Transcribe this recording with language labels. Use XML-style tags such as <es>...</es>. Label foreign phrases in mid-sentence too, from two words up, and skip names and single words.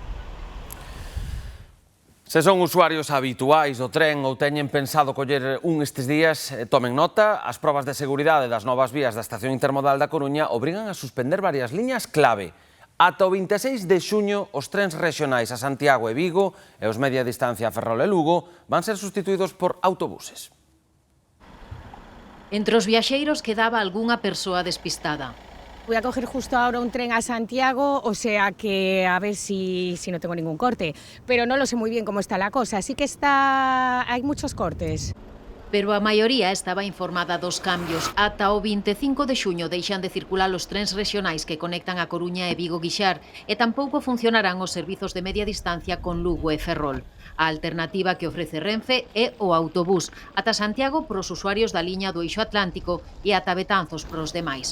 <gl>Se son usuarios habituais do tren ou teñen pensado coller un estes días, tomen nota, as probas de seguridade das novas vías da estación intermodal da Coruña obrigan a suspender varias liñas clave. Ata o 26 de xuño, os trens rexionais a Santiago e Vigo e os media distancia a Ferrol e Lugo van ser sustituídos por autobuses. Entre os viaxeiros quedaba algunha persoa despistada.</gl> <es>Voy a coger justo ahora un tren a Santiago, o sea que a ver si no tengo ningún corte. Pero no lo sé muy bien cómo está la cosa, sí que hay muchos cortes.</es> <gl>Pero a maioría estaba informada dos cambios. Ata o 25 de xuño deixan de circular os trens rexionais que conectan a Coruña e Vigo-Guixar e tampouco funcionarán os servizos de media distancia con Lugo e Ferrol. A alternativa que ofrece Renfe é o autobús, ata Santiago pros usuarios da liña do Eixo Atlántico e ata Betanzos pros demais.</gl>